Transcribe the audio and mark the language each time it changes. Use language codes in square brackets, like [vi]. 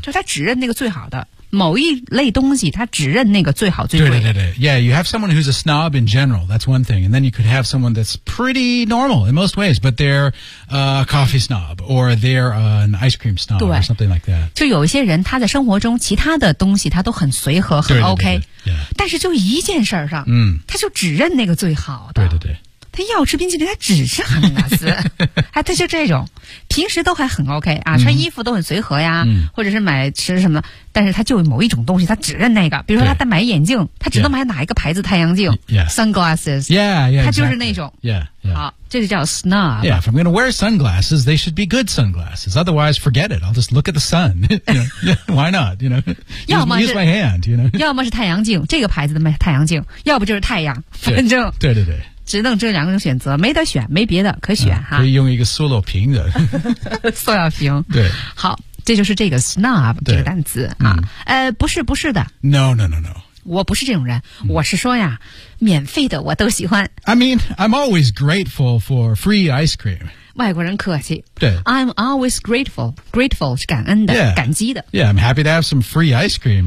[zh] 就他只认那个最好的某一类东西，他只认那个最好最贵。对对对对。 [en] Yeah, you have someone who's a snob in general. That's one thing, and then you could have someone that's pretty normal in most ways, but they're a coffee snob or they're an ice cream snob or something like that. [zh] 就有一些人，他在生活中其他的东西他都很随和，很 OK，对对对对、yeah. 但是就一件事儿上，嗯，他就只认那个最好的。对对对。他要吃冰淇淋，他只吃哈根达斯，哎，他就这种，平时都还很 OK 啊，穿衣服都很随和呀，嗯、或者是买吃什么，但是他就某一种东西，他只认那个，比如说他买眼镜，他只能买哪一个牌子太阳镜 [en] ，sunglasses，yeah, yeah, [zh] 他就是那种 [en] ，yeah, [zh] 好，这就叫 snob。 [en] Yeah, if I'm going to wear sunglasses, they should be good sunglasses. Otherwise, forget it. I'll just look at the sun. Why not? You know, use my hand. You know, [zh] 要么是太阳镜，这个牌子的太阳镜，要不就是太阳，反正对对对。只能这两种选择，没得选，没别的可选、可以用一个塑料瓶的，塑料瓶。对，好，这就是这个 snob 这个单词啊、嗯。不是的。 [en] No, no, no, no. [zh] 我不是这种人、嗯、我是说呀免费的我都喜欢。 [en] I mean, I'm always grateful for free ice cream. [zh] 外国人客气。对。 [en] I'm always grateful. Grateful [zh] 是感恩的、 [en] yeah. [zh] 感激的。 [en] Yeah, I'm happy to have some free ice cream.